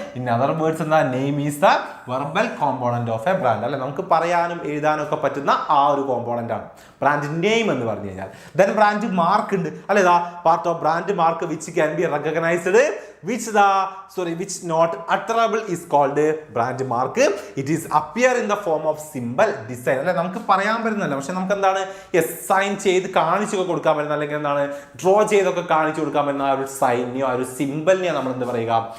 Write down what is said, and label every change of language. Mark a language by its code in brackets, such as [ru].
[en] In other words എന്താ name is the verbal component of a brand അല്ലെ. [ml] നമുക്ക് പറയാനും എഴുതാനും ഒക്കെ പറ്റുന്ന ആ ഒരു കോമ്പോണന്റ് ആണ് ബ്രാൻഡ് നെയിം എന്ന് പറഞ്ഞു കഴിഞ്ഞാൽ. [en] then brand mark [ml] ഉണ്ട് അല്ലെ. [en] Part of brand mark which can be recognised which not utterable is called brand mark. It is appear in the form of symbol design അല്ലെ. [ml] നമുക്ക് പറയാൻ പറ്റുന്നില്ല, പക്ഷെ നമുക്ക് എന്താണ് സൈൻ ചെയ്ത് കാണിച്ചൊക്കെ കൊടുക്കാൻ പറ്റുന്ന അല്ലെങ്കിൽ എന്താണ് ഡ്രോ ചെയ്തൊക്കെ കാണിച്ചു കൊടുക്കാൻ പറ്റുന്ന ആ ഒരു സൈനിനെയോ ആ ഒരു സിംബലിനെയോ നമ്മൾ എന്ത് പറയുക?